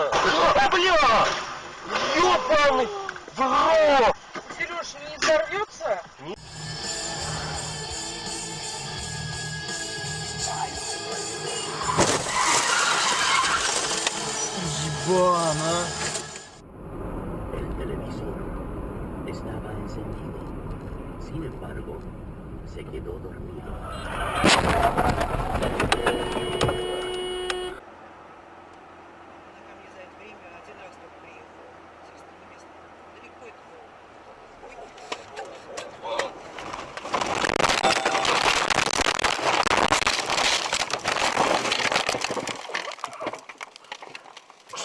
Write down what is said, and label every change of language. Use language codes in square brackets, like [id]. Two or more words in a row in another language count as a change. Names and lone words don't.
[ru] Бля! Ёбаный в рот! Сереж, не взорвется? Ебана! [es] El televisor estaba encendido. Sin embargo, se quedó dormido. [ru] Она ко мне за это время один раз только приехала. Естественно, место. Далеко это было.